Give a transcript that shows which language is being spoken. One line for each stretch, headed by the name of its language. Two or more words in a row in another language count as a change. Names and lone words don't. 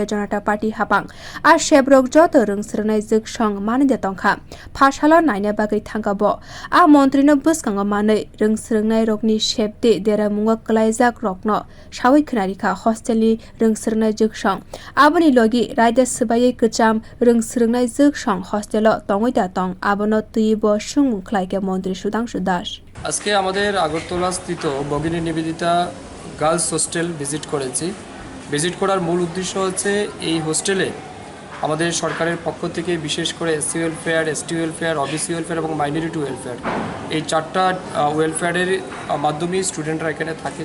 Kok Borok: Janata Party habang a shebrok joto rwng swrungnai joksong manwi thangkha phasalo naina bagwi thangkha bo a montri no bwskango manwi rwng swrungnai rokni shepte dera mungo klaijak rokno sawi khnarikha hostel ni rwng swrungnai joksong aboni logi raida sbai kcham rwng swrungnai joksong hostel o tongoi tong abono tuibo swrung khlaike montri Shudhangshu
Bangla: আজকে আমাদের আগরতলা স্থিত ভগিনী নিবেদিতা গার্লস হোস্টেল ভিজিট করেছি। ভিজিট করার মূল উদ্দেশ্য হচ্ছে এই হোস্টেলে আমাদের সরকারের পক্ষ থেকে বিশেষ করে
English: SC welfare, ST welfare, OBC welfare
Bangla: এবং
English: minority welfare
Bangla: এই চারটা ওয়েলফেয়ারের মাধ্যমে স্টুডেন্টরা এখানে থাকে।